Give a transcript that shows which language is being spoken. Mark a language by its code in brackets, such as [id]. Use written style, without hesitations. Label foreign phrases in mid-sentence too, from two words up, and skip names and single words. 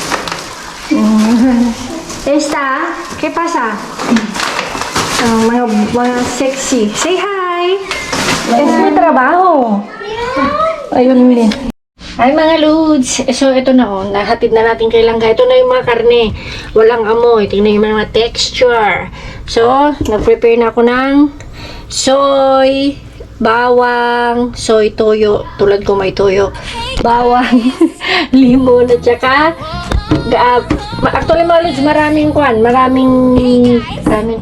[es] Esta, ¿qué pasa? [tl] Mga sexy. [en] Say hi! [es] Es mi trabaho. Ayun din. [tl] Ay mga lods, so ito na oh, nahatid na natin kay Langga. Ito na yung mga karne, walang amoy. Tingnan yung mga texture. So, nag-prepare na ako ng soy, bawang, soy toyo, tulad ko may toyo, bawang, limon at saka Actually, mga lods, maraming to.